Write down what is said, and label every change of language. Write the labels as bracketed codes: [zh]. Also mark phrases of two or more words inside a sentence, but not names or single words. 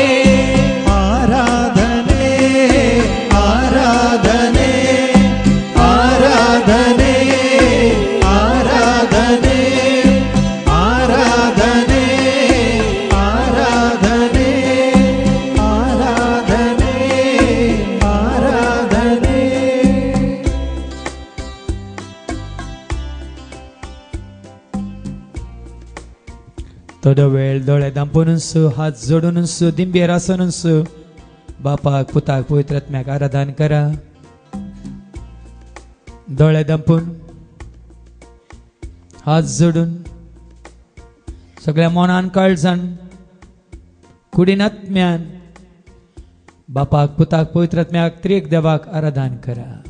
[kn] ಆರಾಧನೆ ಆರಾಧನೆ ಆರಾಧನೆ ಆರಾಧನೆ ಆರಾಧನೆ ಆರಾಧನೆ ಆರಾಧನೆ ಆರಾಧನೆ [kok] थोडा वेळ दोळे दांपून हात जोडून दिंबे रासून बापाक पुताक पवित्र आत्म्याक आराधन करा दोळे दांपून हात जोडून सगळ्या मनान काळजान कुडीन आत्म्यान बापाक पुताक पवित्र आत्म्याक त्रिएक देवाक आराधन करा